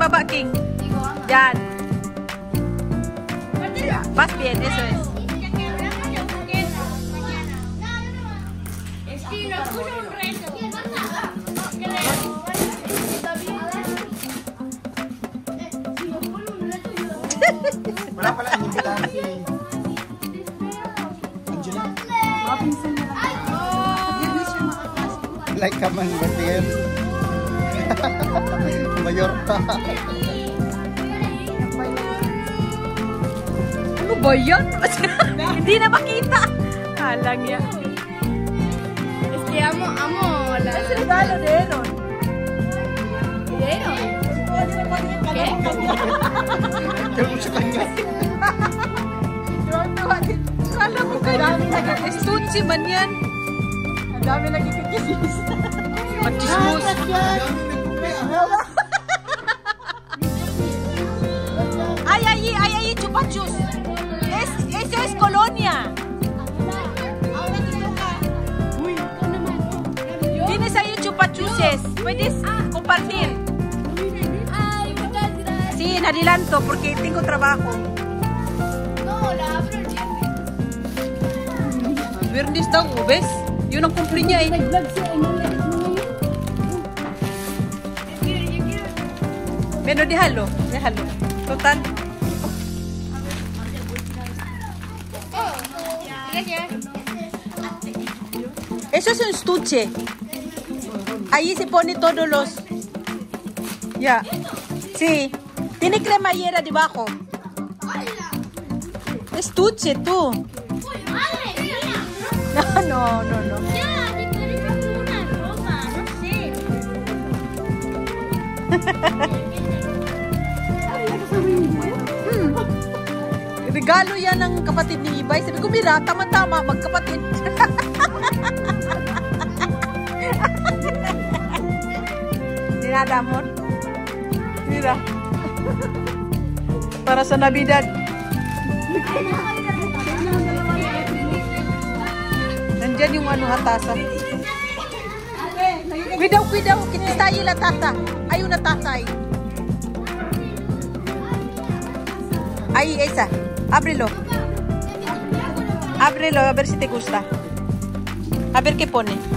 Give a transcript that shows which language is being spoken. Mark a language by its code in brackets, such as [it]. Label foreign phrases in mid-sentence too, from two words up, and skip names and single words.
[en] walking. Yan. [es] Vas bien, eso es. [tl] Wala pala ang imbitahan si Angela. Like ka man, Bertiel. Mayor pa. Ano ba yan? Hindi na makita. Alang yan. [es] Es que amo la... Es regalo de Eron. ¿Dinero? ¿Qué? [tl] Ikaw mo siya kanya. Kala mo kayo. Estuche man yan. Ang dami nagkikikis. Magchismos. Ay, [es] chupa chus. Eso es colonia. Tienes ahí chupa chuses. Puedes compartir. Sí, en adelanto porque tengo trabajo. No, la abro el viernes. Viernes daw, ¿ves? [tl] Yun ang kumple niya eh. [es] Pero déjalo. Total. Eso es un estuche. Ahí se pone todos los... Ya. Sí. Tiene cremallera debajo. Estuche, tú. No. [tl] Regalo yan ng kapatid ni Ibay. Sabi ko, mira, tama-tama, magkapatid. [es] Nada, amor. [tl] Mira. Para sa Navidad. Nandyan yung ano, taza. [es] Cuidado. Está ahí la taza. Hay una taza ahí. Ahí, esa. Ábrelo. Ábrelo, a ver si te gusta. A ver qué pone.